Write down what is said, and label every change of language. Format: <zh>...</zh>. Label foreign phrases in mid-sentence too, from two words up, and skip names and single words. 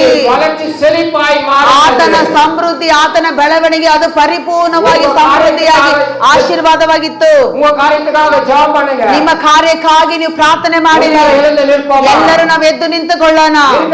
<ta>வளர்ச்சி செழிப்பாய்</ta> <kn>ಆತನ ಸಮೃದ್ಧಿ, ಆತನ ಬೆಳವಣಿಗೆ ಅದು ಪರಿಪೂರ್ಣವಾಗಿ ಸಮೃದ್ಧಿಯಾಗಿ ಆಶೀರ್ವಾದವಾಗಿತ್ತು.</kn> <ta>உங்க காரியத்துக்காக ஜெபம் பண்ணுங்க.</ta> <kn>ನಿಮ್ಮ ಕಾರ್ಯಕ್ಕಾಗಿ ನೀವು ಪ್ರಾರ್ಥನೆ ಮಾಡಿರಿ.</kn> <ta>எழுந்து நிற்போம்.</ta> <kn>ಎಲ್ಲರೂ ನಾವು ಎದ್ದು ನಿಂತುಕೊಳ್ಳೋಣ.</kn>